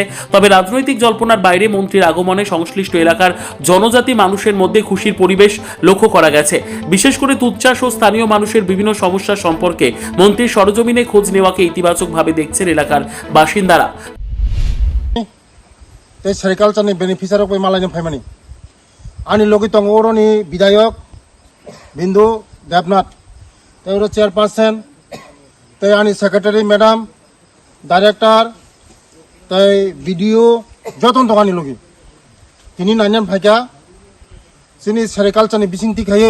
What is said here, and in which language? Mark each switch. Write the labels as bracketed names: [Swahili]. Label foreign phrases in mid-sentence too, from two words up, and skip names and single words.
[Bangla] তবে রাজনৈতিক জল্পনার বাইরে মন্ত্রীর আগমনে সংশ্লিষ্ট এলাকার জনজাতি মানুষের মধ্যে খুশির পরিবেশ লক্ষ্য করা গেছে। বিশেষ করে তুঁত চাষ ও স্থানীয় মানুষের বিভিন্ন সমস্যা সম্পর্কে মন্ত্রীর সরজমিনে খোঁজ নেওয়াকে ইতিবাচকভাবে দেখছেন এলাকার বাসিন্দারা। [Kok Borok] সেরিকালচাरनि बेनिफिसियारि मालायनि फायमानि आंनि लगे दङ अरनि विधायक बिन्दु देबनाथ तेरो चेयरपार्सन ते आंनि [English] secretary madam director [Kok Borok] ते भिडिअ जतन दङ आंनि लगे तिनि नायनान फायका जोंनि सेरिकालचारनि बिसिंथि खायो